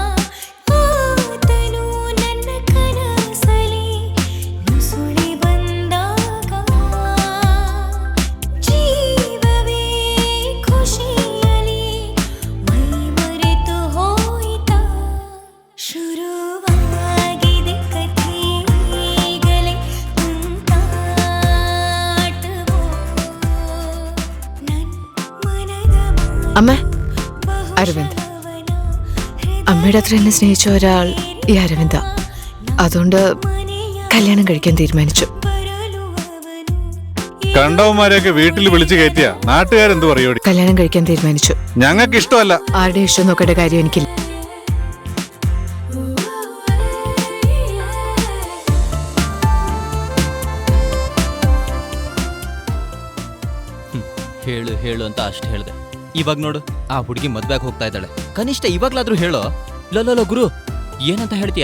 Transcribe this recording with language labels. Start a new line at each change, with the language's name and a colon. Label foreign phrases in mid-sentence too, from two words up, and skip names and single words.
Kannada: ಆತನು ನನ್ನ ಕನಸಲಿ ನುಸುಳಿ ಬಂದಾಗ ಜೀವವೇ ಖುಷಿಯಲಿ ಮೈ ಮರೆತು ಹೋಯಿತ. ಶುರುವಾಗಿದೆ ಕಥೆಗಲೇ ತುಂಟಾಟವೋ. ನನ್ ಮನದ
Malayalam: അമ്മ അരവിന്ദ് അമ്മയുടെ അത്ര എന്നെ സ്നേഹിച്ച ഒരാൾ ഈ അരവിന്ദ. അതുകൊണ്ട് കല്യാണം കഴിക്കാൻ തീരുമാനിച്ചു. കണ്ടവന്മാരെയൊക്കെ വീട്ടിൽ വിളിച്ചു കയറ്റിയ നാട്ടുകാരെന്ത് പറയോടി? കല്യാണം കഴിക്കാൻ തീരുമാനിച്ചു. ഞങ്ങൾക്ക് ഇഷ്ടമല്ല. ആരുടെ ഇഷ്ടം നോക്കേണ്ട കാര്യം എനിക്കില്ല.
Kannada: ಹೇಳು ಹೇಳು ಅಂತ ಅಷ್ಟು ಹೇಳ್ದೆ. ಇವಾಗ ನೋಡು, ಆ ಹುಡುಗಿ ಮದ್ವೆಗೆ ಹೋಗ್ತಾ ಇದ್ದಾಳೆ. ಕನಿಷ್ಠ ಇವಾಗ್ಲಾದ್ರೂ ಹೇಳೋ. ಲೋ ಗುರು, ಏನಂತ ಹೇಳ್ತೀಯಾ?